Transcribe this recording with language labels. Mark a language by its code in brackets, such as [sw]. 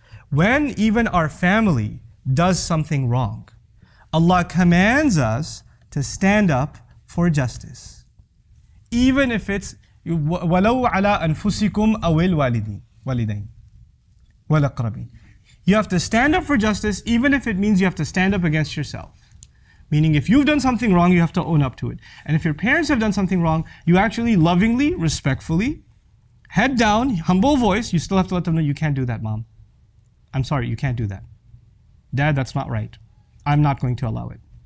[en] When even our family does something wrong, Allah commands us to stand up for justice. Even if it's [ar] وَلَوْ عَلَىٰ أَنفُسِكُمْ أَوِ الْوَالِدَيْنِ وَالْأَقْرَبِينَ. [en] You have to stand up for justice, even if it means you have to stand up against yourself. Meaning if you've done something wrong, you have to own up to it. And if your parents have done something wrong, you actually lovingly, respectfully, head down, humble voice, you still have to let them know, you can't do that, Mom. I'm sorry, you can't do that. Dad, that's not right. I'm not going to allow it.